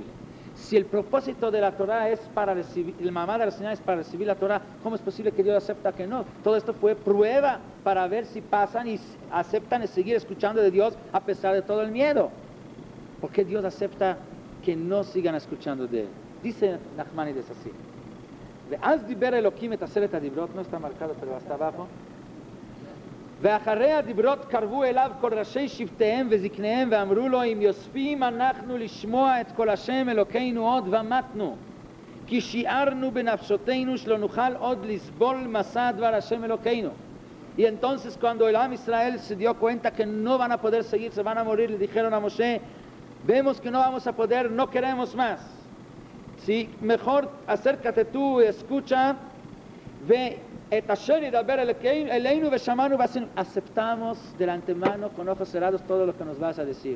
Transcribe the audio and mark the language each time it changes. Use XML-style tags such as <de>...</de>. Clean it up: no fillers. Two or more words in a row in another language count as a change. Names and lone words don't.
<es>Si el propósito de la Torah es para recibir, el Mamad Har Sinai es para recibir la Torah, ¿cómo es posible que Dios acepta que no? Todo esto fue prueba para ver si pasan y aceptan seguir escuchando de Dios a pesar de todo el miedo. ¿Por qué Dios acepta que no sigan escuchando de Él? Dice Nachmanides así.</es> <he>ואז דיבר אלוקים את עשרת הדברות,</he> <es>no está marcado pero hasta abajo.</es> <he>ואחרי הדיברות קרבו אליו כל ראשי שבטיהם וזקניהם ואמרו לו אם יוספים אנחנו לשמוע את כל השם אלוקינו עוד ומתנו כי שיערנו בנפשותינו שלא נוכל עוד לסבול מסע דבר השם אלוקינו.</he> <es>Y entonces cuando el Am Israel se dio cuenta que no van a poder seguir, se van a morir, le dijeron a Moshe, vemos que no vamos a poder, no queremos más. Sí, mejor acércate tú y escucha, ve aceptamos del antemano con ojos cerrados todo lo que nos vas a decir.</es>